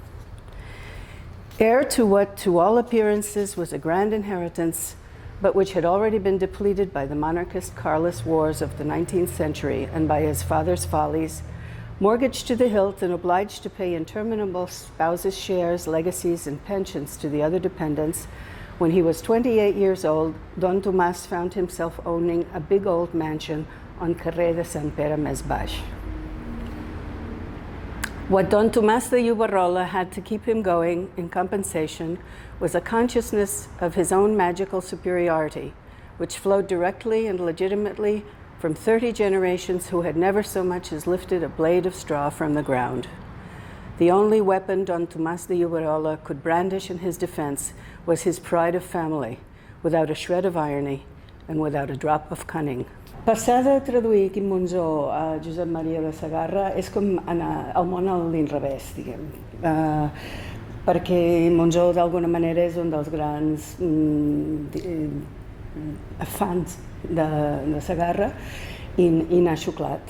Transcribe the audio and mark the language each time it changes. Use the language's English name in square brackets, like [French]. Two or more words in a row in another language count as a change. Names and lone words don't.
[English] Heir to what, to all appearances, was a grand inheritance, but which had already been depleted by the monarchist Carlist wars of the 19th century and by his father's follies, mortgaged to the hilt and obliged to pay interminable spouses' shares, legacies, and pensions to the other dependents, when he was 28 years old, Don Tomàs found himself owning a big old mansion on [Catalan] carrer de Sant Pere més Baix. [English] What Don Tomàs de Lloberola had to keep him going in compensation was a consciousness of his own magical superiority, which flowed directly and legitimately from 30 generations who had never so much as lifted a blade of straw from the ground. The only weapon Don Tomàs de Lloberola could brandish in his defense was his pride of family, without a shred of irony and without a drop of cunning. [Catalan] Passar de traduir Quim Monzó a Josep Maria de Sagarra és com anar al món a l'inrevés, diguem. Perquè Monzó d'alguna manera és un dels grans fans de Sagarra i n'ha xuclat.